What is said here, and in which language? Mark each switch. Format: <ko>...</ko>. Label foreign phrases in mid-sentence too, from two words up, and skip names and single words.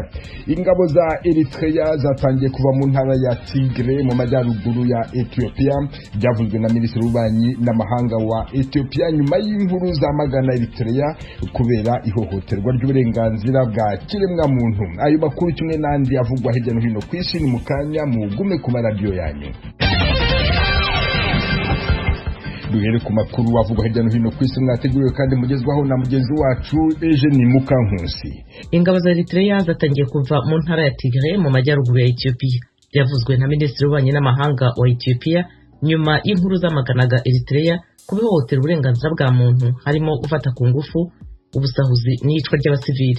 <rw>Ingabo za Eritrea zatangiye kuva mu ntara ya Tigre mu majyaruguru ya Ethiopia, byavuzwe na Minisitiri w'Ububanyi n'Amahanga wa Ethiopia nyuma y'inkuru zamagana Eritrea kubera ihohoterwa ry'uburenganzira bwa kiremwa muntu. Ayo makuru kimwe n'andi avugwa hirya no hino ku isi ni mukanya mugume ku maradiyo yanyu. Duhere ku makuru avugwa hirya no hino ku isi mwateguriwe kandi mugezwaho na mugenzi wacu Eugene Mukankusi. Ingabo za Eritrea zatangiye kuva mu ntara ya Tigre mu majyaruguru ya Ethiopia, byavuzwe na Minisitiri w'Ububanyi n'Amahanga wa Ethiopia nyuma y'inkuru zamaganaga Eritrea kubihohotera uburenganzira bwa muntu, harimo gufata ku ngufu, ubusahuzi n'iyicwa ry'abasivili.</rw>